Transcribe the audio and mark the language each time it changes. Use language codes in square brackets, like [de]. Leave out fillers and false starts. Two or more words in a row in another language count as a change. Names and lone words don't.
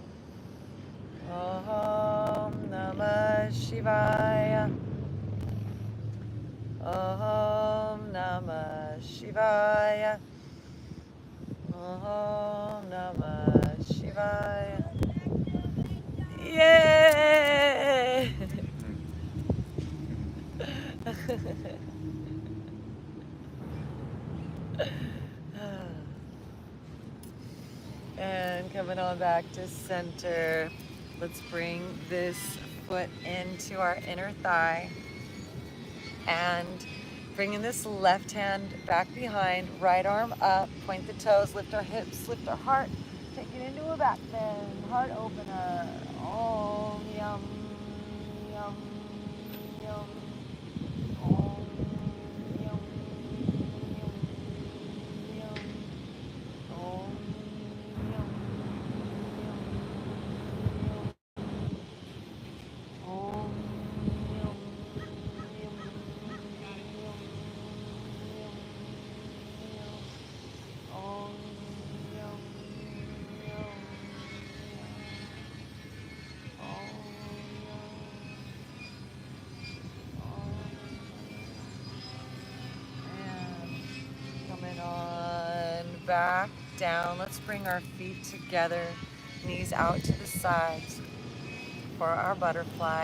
[sa] Om Namah Shivaya. Om Namah Shivaya. Om Namah Shivaya. [en] Yay! And coming on back to center. Let's bring this foot into our inner thigh and bringing this left hand back behind, right arm up, point the toes, lift our hips, lift our heart, take it into a back bend, heart opener. [sa] Om yum yum yum. Om yum yum yum. Om yum yum yum. Om yum yum yum. Om yum yum. [en] And coming on back down. Let's bring our feet together, knees out to the sides for our butterfly.